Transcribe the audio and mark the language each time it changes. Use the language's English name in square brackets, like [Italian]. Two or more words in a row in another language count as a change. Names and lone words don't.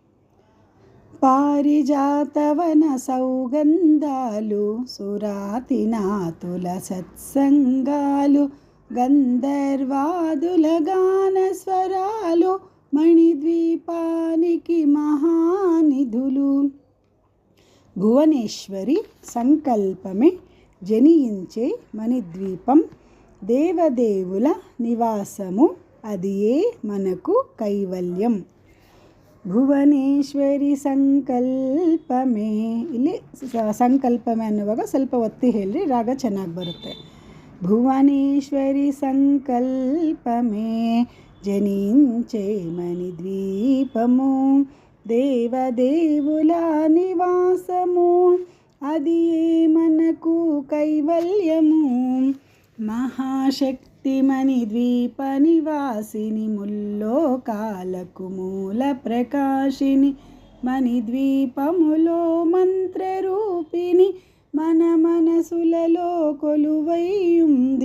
[Telugu] పారిజాతవన సౌగంధాలు సురాతినాథుల సత్సంగాలు గంధర్వాదుల గానస్వరాలు మణిద్వీపానికి మహానిధులు. భువనేశ్వరి సంకల్పమే జనించే మణిద్వీపం దేవదేవుల నివాసము, అదియే మనకు కైవల్యం. భువనేశ్వరి సంకల్పమే. [Kannada] ಇಲ್ಲಿ ಸಂಕಲ್ಪಮೆ ಅನ್ನುವಾಗ ಸ್ವಲ್ಪ ಒತ್ತಿ ಹೇಳ್ರಿ, ರಾಗ ಚೆನ್ನಾಗಿ ಬರುತ್ತೆ. [Telugu] భువనేశ్వరి సంకల్పమే జనించే మణిద్వీపము దేవదేవుల నివాసము, అది మనకు కైవల్యము. మహాశక్తి మణిద్వీప నివాసిని ముల్లోకాలకు మూల ప్రకాశిని మణిద్వీపములో మంత్రరూపిణి మన మనసులలో కొలువై ఉంది.